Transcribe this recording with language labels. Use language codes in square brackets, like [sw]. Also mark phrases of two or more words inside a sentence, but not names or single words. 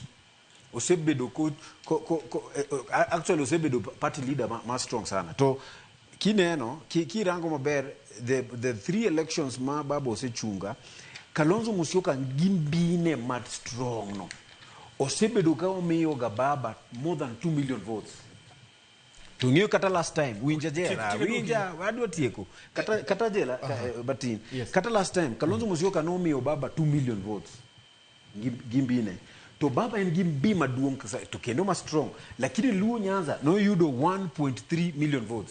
[luo] Osebedo actually osebedo [en] party leader [luo] ma strong sana. To kineno kirango maber [en] the three elections [luo] ma baba osechunga, Kalonzo Musyoka gi mbii ne ma strong no. Osebedo ka omiyo ga baba [en] more than 2 million votes. [luo] To ng'eyo kata [en] last time [luo] winja wadwa tieko kata Jera batin. [en] Yes. [luo] Kata [en] last time [luo] Kalonzo Musyoka nomiyo baba [en] 2 million votes. [luo] Gimbine. To baba en gimbi maduong' to kendo ma strong. Lakini Luo Nyanza no yudo [en] 1.3 million votes.